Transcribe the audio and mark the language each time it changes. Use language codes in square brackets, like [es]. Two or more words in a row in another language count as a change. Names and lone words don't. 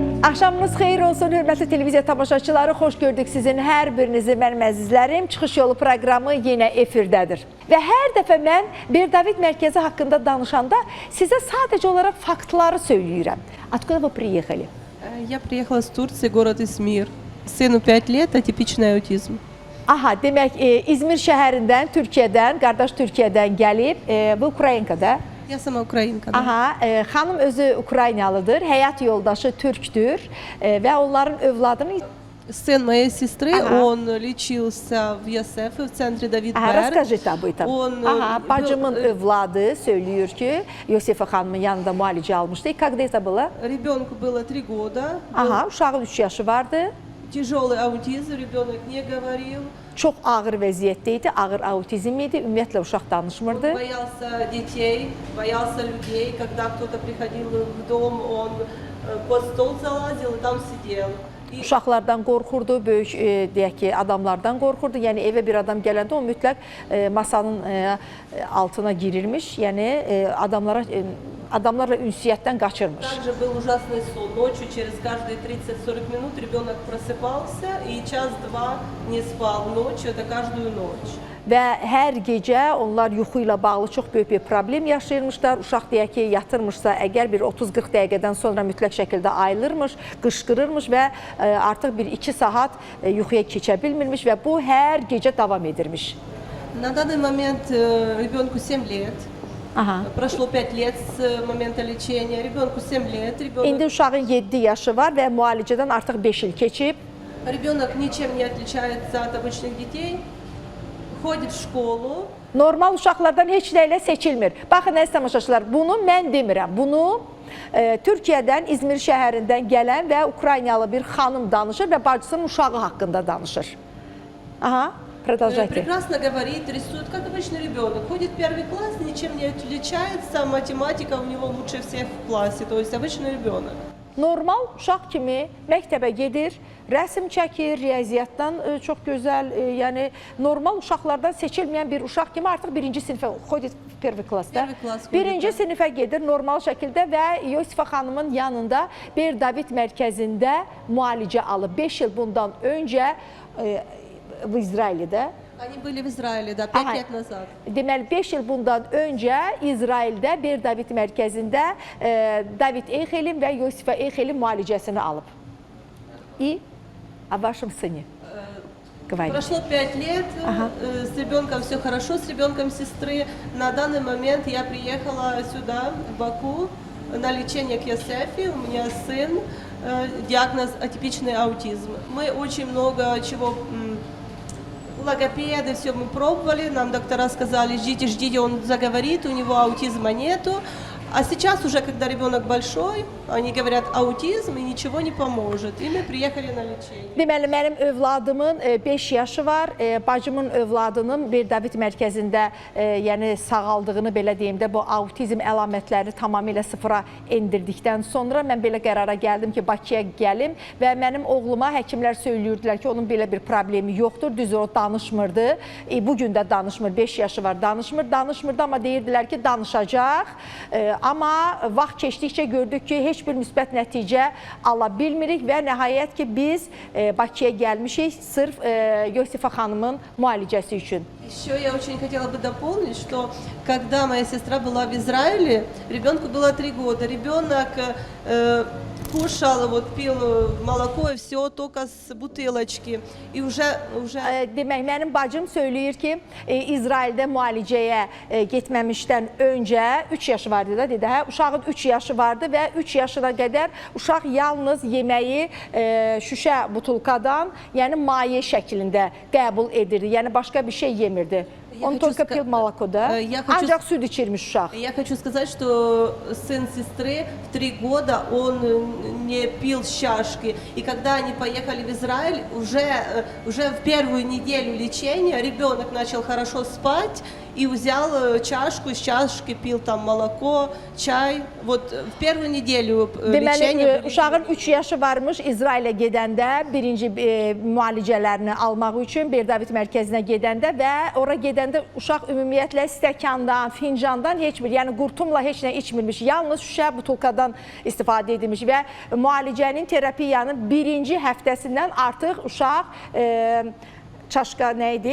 [az] Axşamınız xeyir olsun, hörmətli televiziya tamaşaçıları. Xoş gördük sizin hər birinizi, mənim əzizlərim. Çıxış yolu proqramı yenə efirdədir. Və hər dəfə mən Berdavid mərkəzi haqqında danışanda sizə sadəcə olaraq faktları söyləyirəm. [ru] Откуда вы приехали? Я приехала из Турции, город Измир. Сыну 5 лет, атипичный аутизм. [az] Aha, demək İzmir şəhərindən, Türkiyədən, qardaş Türkiyədən gəlib, bu Ukrayinkada. [ru] Я сама украинка. [az] Aha, xanım özü Ukraynalıdır, həyat yoldaşı Türkdür və onların övladını... [ru] Сын моей сестры, он лечился в Ясефе, в центре Давид Берг. Расскажите об этом. [az] Bacımın övladı söylüyor ki, Yosefa xanımın yanında müalicə almışdı. [ru] Когда это было? Ребенку было 3 года. [az] Uşağın 3 yaşı vardı. [ru] Тяжелый аутизм, ребенок не говорил. [az] Çox ağır vəziyyətdə idi, ağır autizm idi. Ümumiyyətlə uşaq danışmırdı. [ru] Он боялся детей, боялся людей. Когда кто-то приходил в дом, он под стол залазил и там сидел. [az] Uşaqlardan qorxurdu, böyük deyək ki, adamlardan qorxurdu. Yəni evə bir adam gələndə o mütləq masanın altına girirmiş. Yəni adamlarla ünsiyyətdən qaçırmış. [ru] Также был ужасный сон. Ночью через каждые 30-40 минут ребенок просыпался и час-два не спал ночью, это каждую ночь. [az] Və hər gecə onlar yuxu ilə bağlı çox böyük bir problem yaşayırmışlar. Uşaq deyək ki, yatırmışsa, əgər bir 30-40 dəqiqədən sonra mütləq şəkildə ayılırmış, qışqırırmış və artıq bir 2 saat yuxuya keçə bilmirmiş və bu hər gecə davam edirmiş. [ru] На данный момент ребенку 7 лет. Прошло 5 лет с момента лечения. Ребенку 7 лет. [az] İndi uşağın 7 yaşı var və müalicədən artıq 5 il keçib. [ru] Ребенок ничем не отличается от обычных детей. Ходит в школу. [az] Normal uşaqlardan heç nə ilə seçilmir. Baxın, əziz tamaşaçılar, bunu mən demirəm. Bunu Türkiyədən, İzmir şəhərindən gələn və Ukraynalı bir xanım danışır və bacısının uşağı haqqında danışır. [ru] Aha, продолжайте. Прекрасно говорит, рисует, как обычный ребенок. Ходит в 1 класс, ничем не отличается. Математика у него лучше всех в классе. То есть обычный ребенок. [az] Normal uşaq kimi məktəbə gedir, rəsm çəkir, riyaziyyatdan çox gözəl, yəni normal uşaqlardan seçilməyən bir uşaq kimi artıq 1-ci sinifə, [ru] ходит в [az] 1 klassda, 1-ci sinifə gedir normal şəkildə və Yosefa xanımın yanında Berdavid mərkəzində müalicə alıb. 5 il bundan öncə İsraildə. [ru] Они были в Израиле, да, 5 лет назад. [az] Deməli, 5 il bundan öncə İsraildə Berdavid mərkəzində David Eyxelin və Yosefa Eyxelin müalicəsini alıb. [ru] И о вашем сыне говорите. Прошло 5 лет, с ребенком все хорошо, с ребенком сестры. На данный момент я приехала сюда, в Баку, на лечение к Ясефе. У меня сын, диагноз атипичный аутизм. Мы очень много чего... Логопеды, все мы пробовали, нам доктора сказали, ждите, он заговорит, у него аутизма нету. А сейчас уже, когда ребенок большой, они говорят аутизм и ничего не поможет. И мы приехали на лечение. [az] Deməli, mənim övladımın 5 yaşı var, bacımın övladının Berdavid mərkəzində yəni sağaldığını belə deyim də, bu autizm əlamətləri tamamilə sıfıra endirdikdən sonra mən belə qərara gəldim ki, Bakıya gəlim və mənim oğluma həkimlər söylüyordilər ki, onun belə bir problemi yoxdur, düz o danışmırdı. Bugün də danışmır, 5 yaşı var, danışmırdı, amma deyirdilər ki, danışacaq. Amma vaxt keçdikcə gördük ki, heç bir müsbət nəticə ala bilmirik və nəhayət ki, biz Bakıya gəlmişik sırf Yosefa xanımın müalicəsi üçün. [ru] Еще я очень хотела бы дополнить, что когда моя сестра была в Израиле, ребенку было 3 года, ребенок кушал, вот пил молоко и все только с бутылочки. И уже... [az] Demək, mənim bacım söyləyir ki, İsraildə müalicəyə getməmişdən öncə 3 yaşı vardı da, dedi, hə? Uşağın 3 yaşı vardı və 3 yaşına qədər uşaq yalnız yeməyi şüşə butulkadan, yəni maye şəklində qəbul edirdi, yəni başqa bir şey yemirdi. [ru] Он только пил молоко, да? [az] Ancaq süd içirmiş uşaq. [ru] Я хочу сказать, что сын сестры в 3 года он не пил с чашки. И когда они поехали в Израиль, уже в первую неделю лечения ребенок начал хорошо спать и взял чашку, из чашки пил там молоко, чай. Вот в первую неделю лечения... [az] Deməli, uşağın 3 yaşı varmış İsrailə gedəndə, birinci müalicələrini almaq üçün Berdavit mərkəzinə gedəndə və ora gedəndə uşaq ümumiyyətlə stəkandan, fincandan heç bir, yəni qurtumla heç nə içmirmiş. Yalnız şüşə butulkadan istifadə edilmiş və müalicənin, terapiyanın birinci həftəsindən artıq uşaq çaşka nə idi?